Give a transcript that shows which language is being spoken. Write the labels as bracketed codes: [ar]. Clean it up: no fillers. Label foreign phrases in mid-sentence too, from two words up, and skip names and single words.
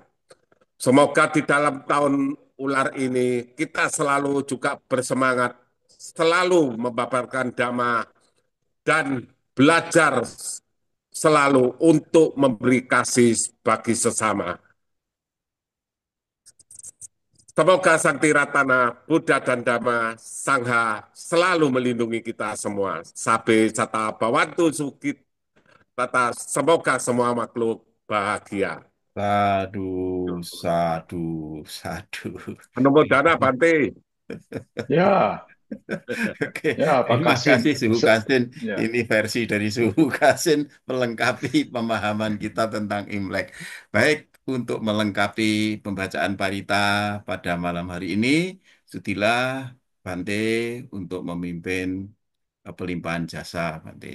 [id] Semoga di dalam tahun ular ini kita selalu juga bersemangat, selalu membabarkan dhamma dan belajar selalu untuk memberi kasih bagi sesama. Semoga Sakti Ratana, Buddha dan Dhamma, Sangha selalu melindungi kita semua. [pi] Sabe Sata Bawantu Sukit Tata, [id] semoga semua makhluk bahagia. [pi] Sadu, sadu, sadu. Anumodana Bante. [id] Ya, Oke, ya, Pak terima Kasim. kasih Suhu Kasin. Ya, Ini versi dari Suhu Kasin melengkapi pemahaman kita tentang Imlek. Baik, untuk melengkapi pembacaan Parita pada malam hari ini, sudilah Bante untuk memimpin pelimpahan jasa, Bante.